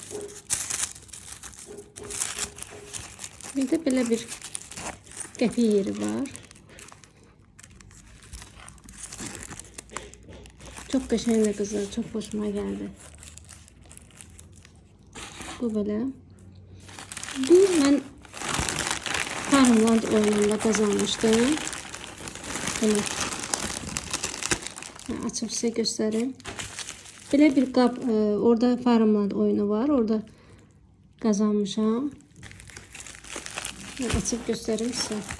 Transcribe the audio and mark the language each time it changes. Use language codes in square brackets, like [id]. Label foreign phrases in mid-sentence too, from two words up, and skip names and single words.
[az] Bir de böyle bir qəpik yeri var. [tr] Çok qəşəngdir kızlar, çok hoşuma geldi. [az] Bu belə. Bu mən Farmland oyununda qazanmışdım. Bunu açıb sizə göstərim. Belə bir qab, orada Farmland oyunu var. Orada qazanmışam. Açıb göstərim sizə.